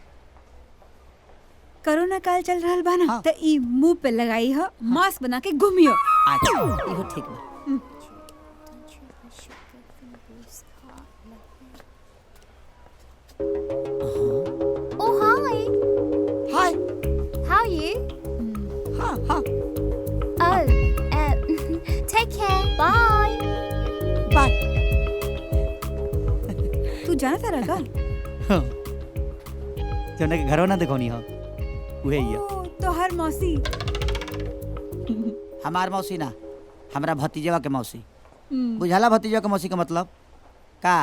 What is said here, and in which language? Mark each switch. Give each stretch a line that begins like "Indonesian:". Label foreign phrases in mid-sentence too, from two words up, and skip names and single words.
Bhojpuri: कोरोना काल चल रहल बा ना, हाँ। त ई मुंह पे लगाई हो, मास्क बना के घूमियो। अच्छा इहो ठीक बा।
English: Oh, hi. हाय How are you?
Bhojpuri: हाँ हाँ Take care. Bye.
English: बाय।
Bhojpuri: तू जाना तारा का? जौन के घरवा ना देखोनी हो उहे ही है। ओ, तो हर मौसी। हमार मौसी ना, हमरा भतीजवा के मौसी। हम्म, बुझाला भतीजवा के मौसी का मतलब का?